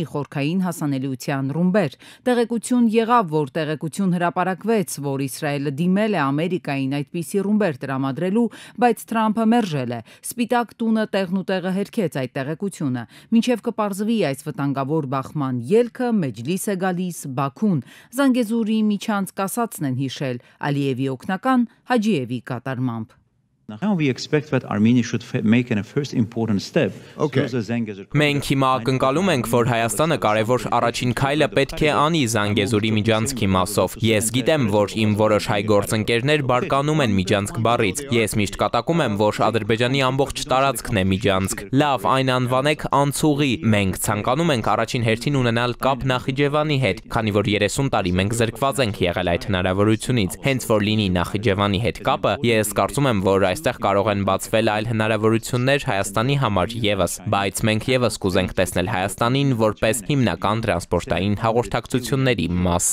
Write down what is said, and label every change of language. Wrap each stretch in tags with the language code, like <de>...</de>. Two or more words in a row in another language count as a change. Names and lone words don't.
<hy>խորքային հասանելիության ռումբեր։ Տեղեկություն եղավ, որ տեղեկություն հրապարակվեց, որ Իսրայելը դիմել է Ամերիկային այդպիսի ռումբեր տրամադրելու, բայց Թրամփը մերժել է։ Սպիտակ տունը տեղնուտեղը հերքեց այդ տեղեկությունը։ Մինչև կպարզվի այս վտանգավոր բախման ելքը, Մեջլիս է գալիս Բաքուն։ Զանգեզուրի միջանցք ասածն են հիշել Ալիևի օգնական Հաջիևի կատարմամբ։</hy> <en>Now we expect that Armenia should make a first important step.</en> <hy>Մենք հիմա ակնկալում ենք, որ Հայաստանը կարևոր առաջին քայլը պետք է անի Զանգեզուրի միջանցքի մասով։ Ես գիտեմ, որ իմ որոշ հայ գործընկերներ բարկանում են միջանցք բառից։ Ես միշտ կատակում եմ, որ Ադրբեջանի ամբողջ տարածքն է միջանցք։ Լավ, այն անվանեք անցուղի։ Մենք ցանկանում ենք առաջին հերթին ունենալ կապ Նախիջևանի հետ, քանի որ 30 տարի մենք զրկված ենք եղել այդ հնարավորությունից։ Հենց որ լինի Նախիջևանի հետ կապը, ես կարծում եմ, որ այստեղ կարող են բացվել այլ հնարավորություններ Հայաստանի համար եւս, բայց մենք եւս կուզենք տեսնել Հայաստանին որպես հիմնական տրանսպորտային հաղորդակցությունների մաս։</hy>